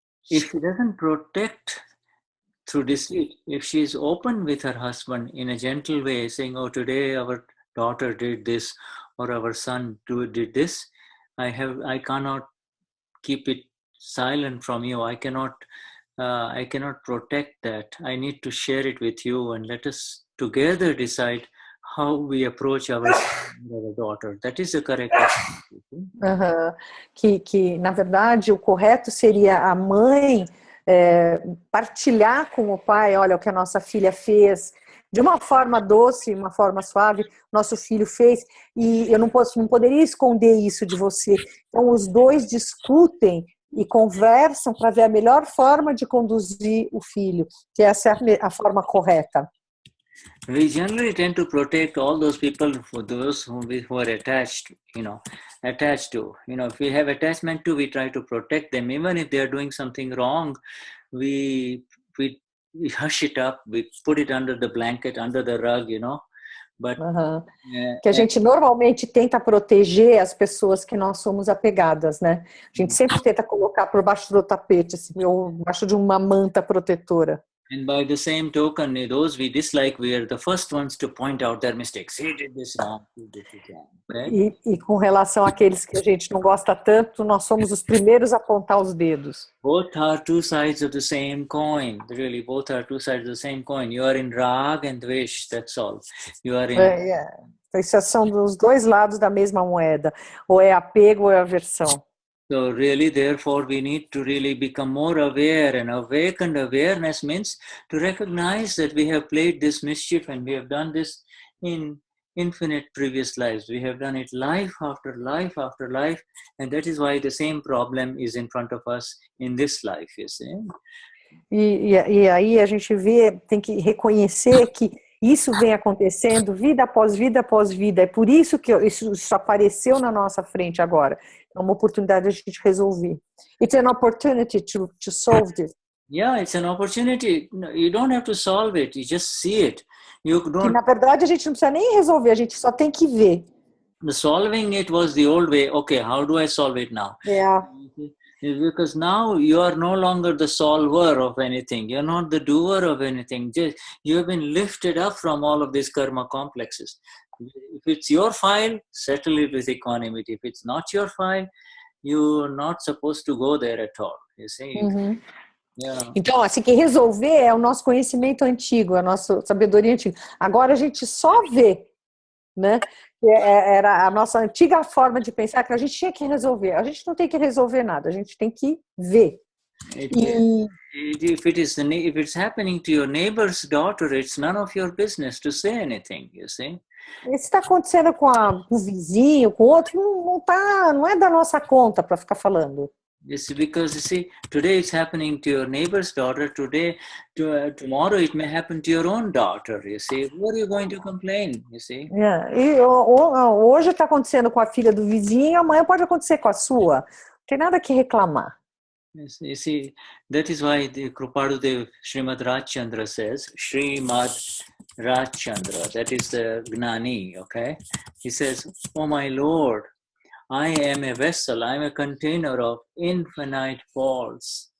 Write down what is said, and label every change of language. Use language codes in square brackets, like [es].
[en] If she doesn't protect through deceit, if she is open with her husband in a gentle way, saying, oh, today our daughter did this, or our son did this, I cannot keep it silent from you. I cannot I cannot protect that. I need to share it with you and let us together decide how we approach our daughter. That is the correct approach. Aham. [pt] Que, na verdade, o correto seria a mãe partilhar com o pai, olha, o que a nossa filha fez, de uma forma doce, uma forma suave, nosso filho fez, e eu não poderia esconder isso de você. Então, os dois discutem e conversam para ver a melhor forma de conduzir o filho, que essa é a forma correta. [en] We generally tend to protect all those people, for those who are attached, attached to. If we have attachment to, we try to protect them. Even if they are doing something wrong, we hush it up, we put it under the blanket, under the rug, But, [pt] que a gente normalmente tenta proteger as pessoas que nós somos apegadas, né? A gente sempre tenta colocar por baixo do tapete, assim, ou baixo de uma manta protetora. [en] And by the same token, those we dislike, we are the first ones to point out their mistakes. He did this wrong, he did this wrong. Okay? [pt] E com relação àqueles que a gente não gosta tanto, nós somos os primeiros a apontar os dedos. [en] Both are two sides of the same coin. Really, both are two sides of the same coin. You are in rag and dvesh, that's all. You are in... [pt] Esses são os dois lados da mesma moeda. Ou é apego ou é aversão. [en] So really, therefore, we need to really become more aware, and awakened awareness means to recognize that we have played this mischief and we have done this in infinite previous lives. We have done it life after life after life, and that is why the same problem is in front of us in this life, you see. [pt] E aí a gente tem que reconhecer que isso vem acontecendo vida após vida após vida. É por isso que isso apareceu na nossa frente agora. É uma oportunidade de a gente resolver. [en] It's an opportunity to solve this. Yeah, it's an opportunity. You don't have to solve it. You just see it. [pt] Que na verdade a gente não precisa nem resolver. A gente só tem que ver. [en] The solving it was the old way. Okay, how do I solve it now? Yeah. Because now you are no longer the solver of anything. You're not the doer of anything. You have been lifted up from all of these karma complexes. If it's your file, settle it with equanimity. If it's not your file, you're not supposed to go there at all. You see? Uhum. Yeah. [pt] Então, assim, que resolver é o nosso conhecimento antigo, a nossa sabedoria antiga. Agora a gente só vê, né? Era a nossa antiga forma de pensar que a gente tinha que resolver. A gente não tem que resolver nada, a gente tem que ver. [en] If it's happening to your neighbor's daughter, it's none of your business to say anything, you see? [pt] E se está acontecendo com o vizinho, com o outro, não é da nossa conta para ficar falando. [en] It's because, you see, today it's happening to your neighbor's daughter. Tomorrow it may happen to your own daughter, you see. What are you going to complain, you see? [pt] E hoje está acontecendo com a filha do vizinho, amanhã pode acontecer com a sua. Não tem nada que reclamar. [en] You see, that is why the Krupadudev Srimad Rajchandra says, Srimad Rajchandra, that is the Gnani, okay? He says, oh my Lord, I am a vessel, I am a container of infinite faults.